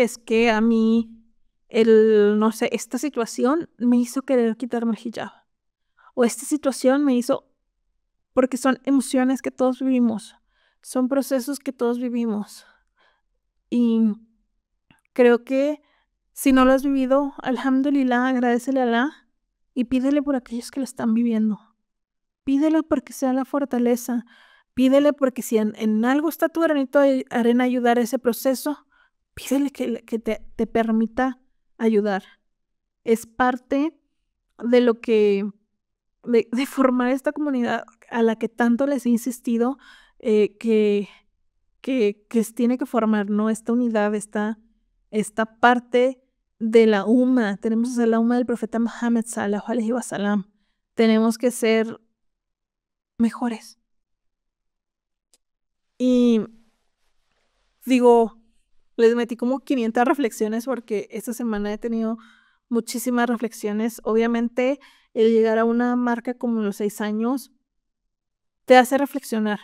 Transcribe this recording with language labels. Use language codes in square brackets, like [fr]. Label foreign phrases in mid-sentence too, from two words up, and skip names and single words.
[es] Es que a mí, no sé, esta situación me hizo querer quitarme el hijab. O esta situación me hizo, porque son emociones que todos vivimos, son procesos que todos vivimos. Y creo que si no lo has vivido, alhamdulillah, agradécele a Allah y pídele por aquellos que lo están viviendo. Pídele porque sea la fortaleza. Pídele porque si en algo está tu granito de arena ayudar a ese proceso, pídele que te permita ayudar. Es parte de lo que, de formar esta comunidad a la que tanto les he insistido que tiene que formar, ¿no? Esta unidad, esta parte de la umma. Tenemos que ser la umma del profeta Muhammad [ar] صلى الله عليه وسلم. [es] Tenemos que ser mejores. Y digo, les metí como 500 reflexiones porque esta semana he tenido muchísimas reflexiones. Obviamente, el llegar a una marca como los 6 años te hace reflexionar.